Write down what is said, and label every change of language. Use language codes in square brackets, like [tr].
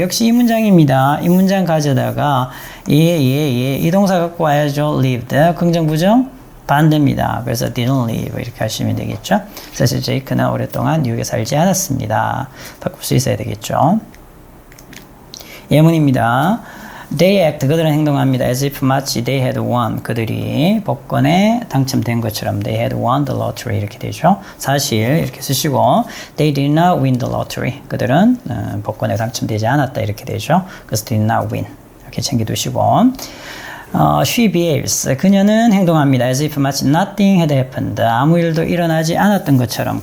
[ko] 역시 이 문장입니다. 이 문장 가져다가 이 동사 갖고 와야죠. lived. 긍정, 부정? 반대입니다. 그래서 didn't live 이렇게 하시면 되겠죠. 사실 제이크는 오랫동안 뉴욕에 살지 않았습니다. 바꿀 수 있어야 되겠죠. 예문입니다. [en] They act, [ko] 그들은 행동합니다. [en] as if 마치 they had won, [ko] 그들이 복권에 당첨된 것처럼 [en] they had won the lottery [ko] 이렇게 되죠. 사실 이렇게 쓰시고 [en] they did not win the lottery, [ko] 그들은 복권에 당첨되지 않았다 이렇게 되죠. 그래서 did not win 이렇게 챙겨두시고 [en] she behaves, [ko] 그녀는 행동합니다. as if 마치 [en] nothing had happened, [ko] 아무 일도 일어나지 않았던 것처럼.